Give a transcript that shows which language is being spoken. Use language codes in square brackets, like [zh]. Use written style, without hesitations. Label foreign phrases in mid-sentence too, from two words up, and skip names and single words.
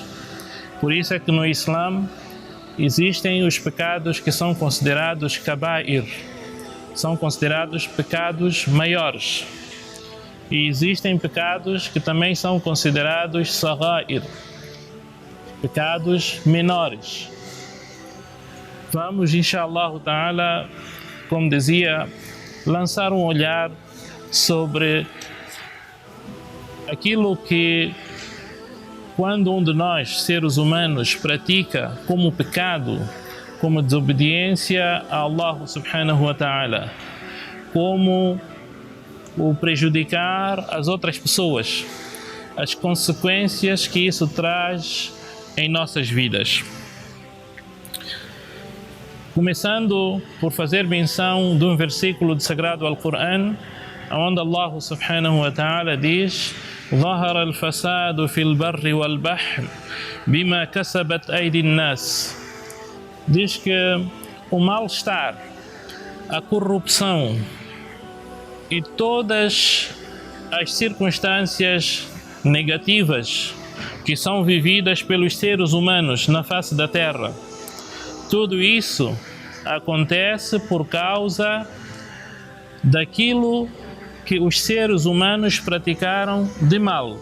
[pt] Por isso é que no Islã existem os pecados que são considerados kaba'ir, são considerados pecados maiores. E existem pecados que também são considerados sagha'ir, pecados menores. Vamos, [ar] إن شاء الله تعالى, [pt] como dizia, lançar um olhar sobre aquilo que, quando um de nós, seres humanos, pratica como pecado, como desobediência a Allah [ar] سبحانه وتعالى, [pt] como o prejudicar as outras pessoas, as consequências que isso traz em nossas vidas. Começando por fazer menção de um versículo do Sagrado Alcorão, onde Allah [ar] سبحانه وتعالى [pt] diz: [ar] ظهر الفساد في البر والبحر بما كسبت أيدي الناس. [pt] Diz que o mal-estar, a corrupção e todas as circunstâncias negativas que são vividas pelos seres humanos na face da terra, tudo isso acontece por causa daquilo que os seres humanos praticaram de mal.